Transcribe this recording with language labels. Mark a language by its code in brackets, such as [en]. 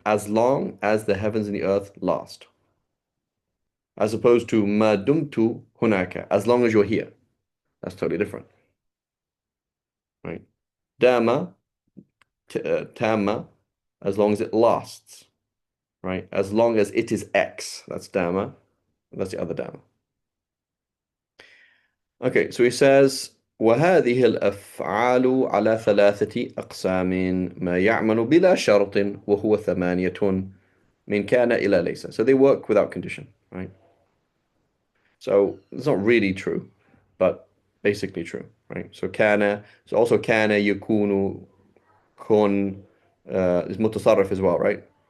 [en] As long as the heavens and the earth last. As opposed to [ar] ما دمت هناك, [en] as long as you're here. That's totally different, right? Dama, tama, as long as it lasts, right? As long as it is X, that's dama. That's the other dama. Okay, so he says, [ar] وهذه الأفعال على ثلاثة أقسام ما يعمل بلا شرط وهو ثمانية من كان إلى ليس. [en] So they work without condition, right? So it's not really true, but basically true, right? So كان, so also [ar] كان يكون كن [en] is متصرف as well, right?